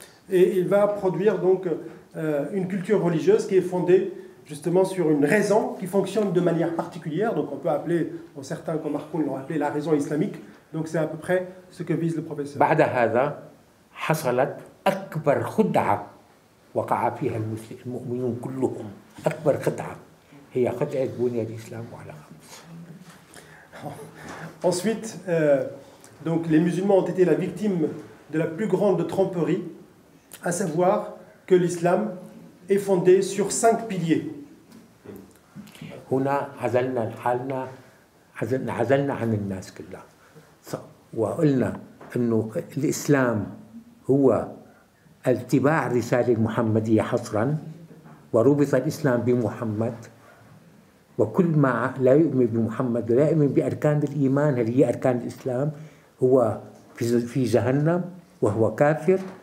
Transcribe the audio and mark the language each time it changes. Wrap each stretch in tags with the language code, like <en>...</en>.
<fr>Et il va produire donc une culture religieuse qui est fondée justement sur une raison qui fonctionne de manière particulière. Donc on peut appeler, certains comme Marcoun l'ont appelé la raison islamique. Donc c'est à peu près ce que vise le professeur.</fr> <ar>بعد هذا حصلت أكبر خدعة وقع فيها المؤمنون كلهم. أكبر خدعة هي خدعة بني الإسلام على 5.</ar> <fr>Ensuite, donc les musulmans ont été la victime de la plus grande tromperie, à savoir que l'islam est fondé sur 5 piliers.</fr> <ar>هنا عزلنا حالنا، عزلنا عن الناس كلها، وقلنا انه الاسلام هو اتباع الرساله المحمديه حصرا، وربط الاسلام بمحمد، وكل ما لا يؤمن بمحمد ولا يؤمن باركان الايمان هذه هي اركان الاسلام هو في جهنم وهو كافر.</ar>